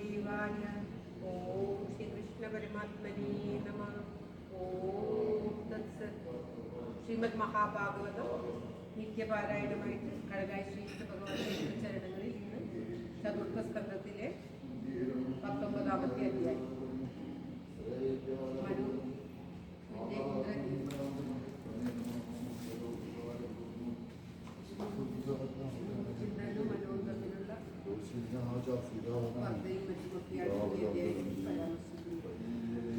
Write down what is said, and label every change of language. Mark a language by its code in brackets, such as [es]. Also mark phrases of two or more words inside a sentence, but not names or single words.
[sa] वासुदेवाय ओम श्री कृष्ण परमात्मने नमः। ओम तत्सत्। [ml] ശ്രീമദ് മഹാഭാഗവതം നിത്യപാരായണമായിട്ട് കടലായി ശ്രീകൃഷ്ണ ഭഗവാന്റെ ചരണങ്ങളിൽ ഇന്ന് ചതുർത്ഥ സ്കന്ധത്തിലെ 19ാമത്തെ അധ്യായം. ചിന്തനും മനവും തമ്മിലുള്ള വർദ്ധയും മറ്റുമൊക്കെയാണ് പരാമർശിക്കുന്നത്.